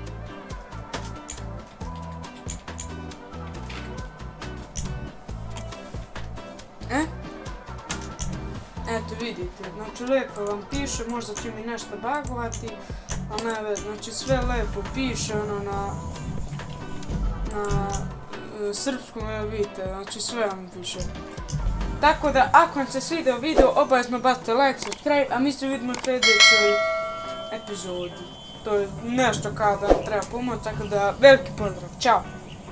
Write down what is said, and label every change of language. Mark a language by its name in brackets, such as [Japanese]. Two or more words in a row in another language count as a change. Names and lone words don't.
[Bosnian] Eto vidite, znači lijepo vam piše, možda će mi nešto bagovati, ali ne veze, znači sve lijepo piše ono na srpskom, evo vidite, znači sve vam piše. Tako da, ako vam se svidio video, obavezno bacite [English] like, subscribe, [Bosnian] a mi se vidimo u sljedećoj epizodi. To je nešto kao da vam treba pomoć, tako da veliki pozdrav, čao!